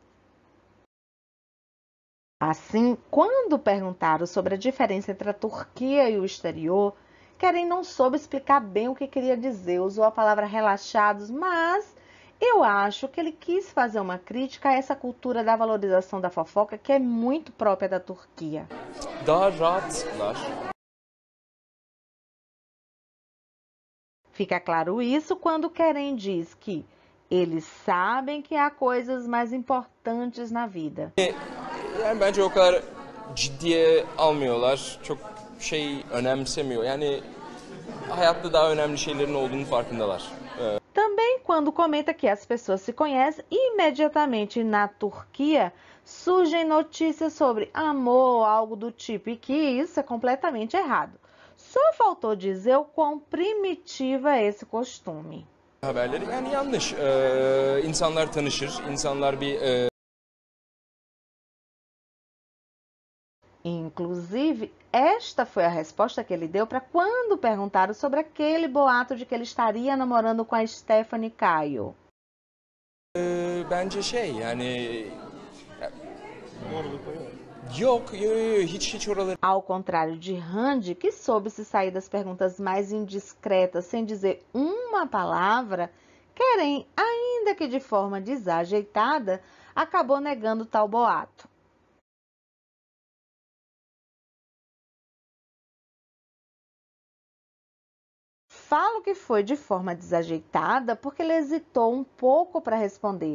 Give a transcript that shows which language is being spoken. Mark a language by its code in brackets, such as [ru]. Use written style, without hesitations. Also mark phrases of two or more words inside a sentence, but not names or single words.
[pt] Assim, quando perguntaram sobre a diferença entre a Turquia e o exterior, Kerem não soube explicar bem o que queria dizer, usou a palavra relaxados, mas eu acho que ele quis fazer uma crítica a essa cultura da valorização da fofoca que é muito própria da Turquia. [tr] Daha rahatlar. [pt] Fica claro isso quando Kerem diz que eles sabem que há coisas mais importantes na vida. [tr] Yani bence o kadar ciddiye almıyorlar. Çok şey önemsemiyor. Yani hayatta daha önemli şeylerin olduğunu farkındalar. [pt] Também quando comenta que as pessoas se conhecem, imediatamente na Turquia surgem notícias sobre amor ou algo do tipo, e que isso é completamente errado. Só faltou dizer o quão primitiva é esse costume. [tr] Haberleri yani yanlış. İnsanlar tanışır, insanlar bir [pt] Inclusive, esta foi a resposta que ele deu para quando perguntaram sobre aquele boato de que ele estaria namorando com a Stephanie Caio. [tr] bence şey yani yok hiç oraları. [pt] Ao contrário de Hande, que soube se sair das perguntas mais indiscretas sem dizer uma palavra, Kerem, ainda que de forma desajeitada, acabou negando tal boato. Falo que foi de forma desajeitada porque ele hesitou um pouco para responder.